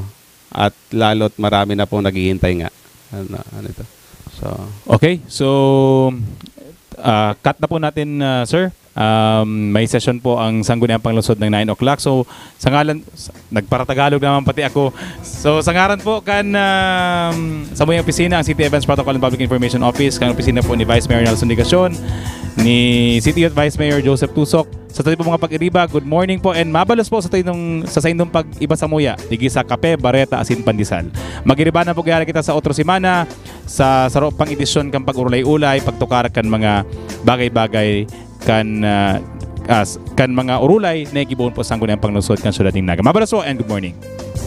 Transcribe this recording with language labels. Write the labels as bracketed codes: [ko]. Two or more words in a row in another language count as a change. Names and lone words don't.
[tl] At lalo't marami na pong naghihintay nga. Ito? Okay, so cut na po natin, sir. May session po ang Sangguniang Panglusod ng 9 o'clock. [bik] So, sa ngalan, nagparatagalog naman pati ako. So, sa ngaran po, sa muyang opisina, ang City Events Protocol and Public Information Office, kan opisina po ni Vice Mayor Nelson Digacion, ni City Youth Vice Mayor Joseph Tusok. Sa tayo po mga pag-iriba, [en] good morning [bik] po and mabalos po sa inong pag-iba sa muya, digi sa Kape, Bareta, Asin, Pandesal. Mag-iriba na po kaya kita sa otro semana, sa pang edisyon kang pag-urulay-ulay, pagtukar kan mga bagay-bagay kan mga urulay na gibuon po sa Sangguniang Panglusod kan Syudad ng Naga. Mabalos po and [en] good morning.